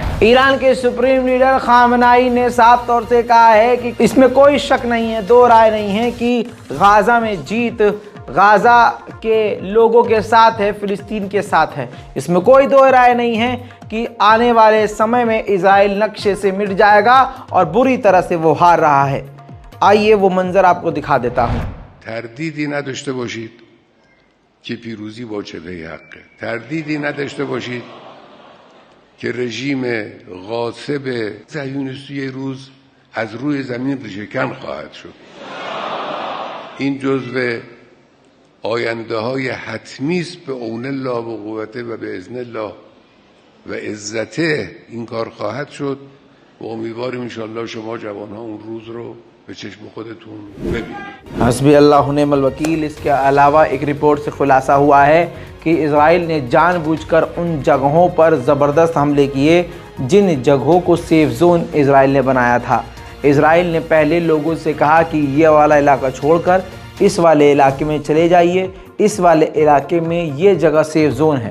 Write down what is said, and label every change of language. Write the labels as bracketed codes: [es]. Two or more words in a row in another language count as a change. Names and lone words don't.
[hi] ईरान के [en] supreme leader [hi] खामनाई ने साफ तौर से कहा है कि इसमें कोई शक नहीं है, दो राय नहीं है कि गाज़ा में जीत गाज़ा के लोगों के साथ है, फ़िलिस्तीन के साथ है। इसमें कोई दो राय नहीं है कि आने वाले समय में इजराइल नक्शे से मिट जाएगा और बुरी तरह से वो हार रहा है। आइए वो मंजर आपको दिखा देता हूँ। [fa] تردیدی نداشته باشید که پیروزی با چهره حقه. تردیدی نداشته باشید که رژیم غاصب صهیونیستی روز از روی زمین ریشه‌کن خواهد شد. این جزو آینده های حتمی است به [ar] عون الله و قوته [fa] و به [ar] اذن الله و عزته [fa] این کار خواهد شد و امیدواریم [ar] ان شاءالله [fa] شما جوانها اون روز رو به چشم خودتون ببینید। [ar] حسبي الله و نعم الوكيل. [hi] इसके अलावा एक रिपोर्ट से खुलासा हुआ है कि इजराइल ने जानबूझकर उन जगहों पर ज़बरदस्त हमले किए जिन जगहों को [en] safe zone [hi] इजराइल ने बनाया था। इजराइल ने पहले लोगों से कहा कि ये वाला इलाका छोड़कर इस वाले इलाके में चले जाइए, इस वाले इलाके में ये जगह [en] safe zone [hi] है।